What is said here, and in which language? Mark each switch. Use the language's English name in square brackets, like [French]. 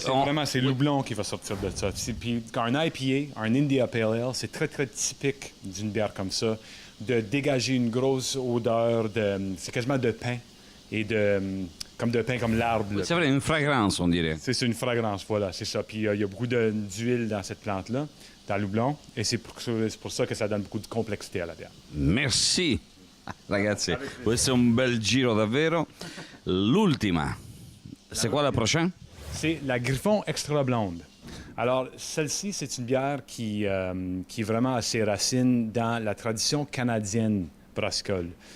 [French] Ça, c'est le houblon qui va sortir de ça. Puis quand un IPA, un India Pale Ale, c'est très, très typique d'une bière comme ça, de dégager une grosse odeur c'est quasiment de pain, et comme de pain, comme l'arbre. c'est vrai, une fragrance, on dirait. C'est une fragrance, voilà, c'est ça. Puis il y a beaucoup d'huile dans cette plante-là, dans le houblon, et c'est pour ça que ça donne beaucoup de complexité à la bière. Merci. [Italian] Ragazzi, questo è un bel giro davvero. L'ultima. [French] C'est quoi la prochaine? C'est la Griffon Extra Blonde. Alors, celle-ci, c'est une bière qui vraiment a ses racines dans la tradition canadienne brassicole.